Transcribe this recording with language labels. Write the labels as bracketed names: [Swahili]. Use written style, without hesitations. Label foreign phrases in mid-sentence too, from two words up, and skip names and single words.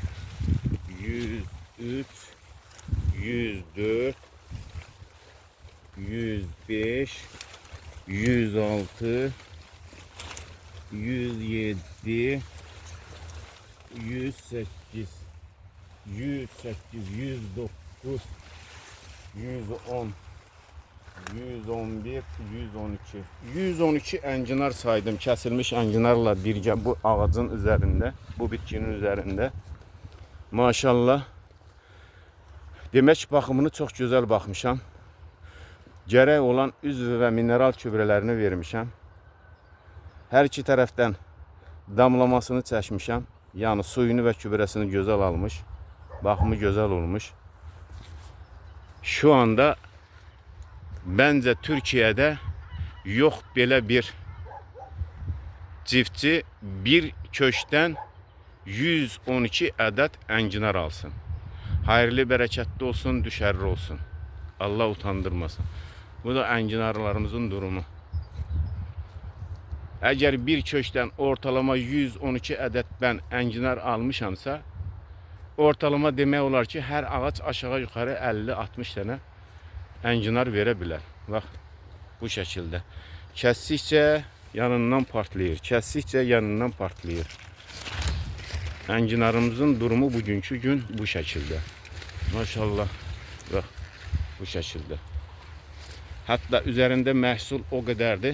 [Azerbaijani] 103, 104, 105, 106, 107, 108, 108, 109, 110, 111, 112. 112 enginar saydım. [Turkish] Kesilmiş enginarla birgə bu ağacın üzerinde, bu bitkinin üzerinde. Maşallah. [Azerbaijani] Demək baxımını çox gözəl baxmışam. Gərək olan üzv və mineral gübrələrini vermişəm. Hər iki tərəfdən damlamasını çəkmişəm. Yəni suyunu və gübrəsini gözəl almış. Baxımı gözəl olmuş. [Turkish] Şu anda bence Türkiye'de yok belə bir çiftçi bir köşkdən 112 adet enginar alsın. Hayırlı, bereketli olsun, düşerli olsun. Allah utandırmasın. Bu da enginarlarımızın durumu. Eğer bir köşkdən ortalama 112 adet ben enginar almışamsa, ortalama [Azerbaijani] demək olar ki, [Turkish] her ağaç aşağı yukarı 50-60 tane enginar [Azerbaijani] verə bilər. Bax, bu şəkildə. Kəsdikcə yanından partlayır. Kəsdikcə yanından partlayır. Enginarımızın durumu bugünkü gün bu şəkildə. Maşallah. Bax, bu şəkildə. Hatta üzerinde məhsul o qədərdir.